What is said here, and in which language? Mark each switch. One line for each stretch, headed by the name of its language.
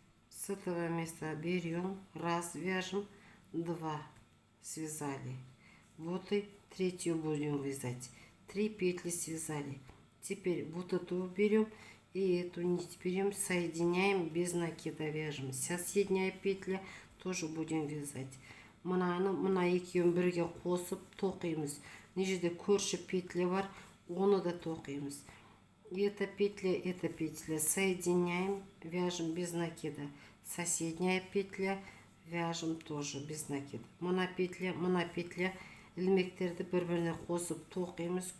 Russian: С этого места берем, раз вяжем, два связали. Вот и третью будем вязать. 3 петли связали. Теперь вот эту берем и эту нить берем, соединяем, без накида вяжем. Соседняя петля тоже будем вязать.
Kazakh: Мына екеуін бірге қосып тоқимыз. Мына жерде көрші петля бар, оны да тоқимыз.
Russian: Эта петля соединяем, вяжем без накида. Соседняя петля вяжем тоже без накида.
Kazakh: Мына петля ілмектерді бір-біріне қосып тоқимыз.